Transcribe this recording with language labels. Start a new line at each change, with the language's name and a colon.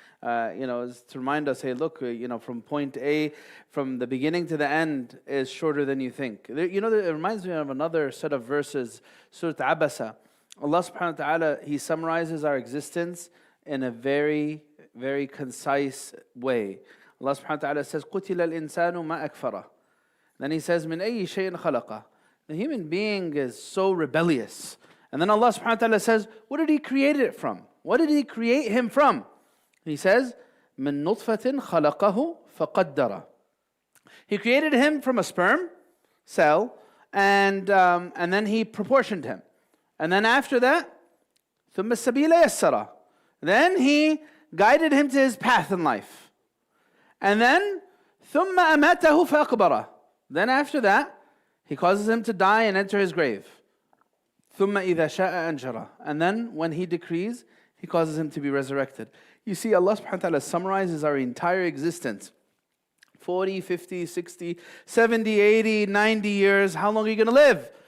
English: You know, is to remind us, hey, look, you know, from point A, from the beginning to the end is shorter than you think. You know, it reminds me of another set of verses, Surah Abasa. Allah subhanahu wa ta'ala, He summarizes our existence in a very, very concise way. Allah subhanahu wa ta'ala says,
Arabic: قُتِلَ الْإِنسَانُ مَا أَكْفَرَهُ.
English: Then He says,
Arabic: مِنْ أَيِّ شَيْءٍ خَلَقَهُ.
English: The human being is so rebellious. And then Allah subhanahu wa ta'ala says, what did He create it from? What did He create him from? He says,
Arabic: مِن نُطْفَةٍ خَلَقَهُ فَقَدَّرَ.
English: He created him from a sperm cell, and then He proportioned him. And then after that,
Arabic: ثُمَّ السَّبِيلَ يَسَّرَ.
English: Then He guided him to his path in life. And then,
Arabic: ثُمَّ أَمَاتَهُ فَأَقْبَرَ.
English: Then after that, He causes him to die and enter his grave.
Arabic: ثُمَّ إِذَا شَاءَ أَنْشَرَ.
English: And then when He decrees, He causes him to be resurrected. You see, Allah subhanahu wa ta'ala summarizes our entire existence. 40, 50, 60, 70, 80, 90 years. How long are you going to live?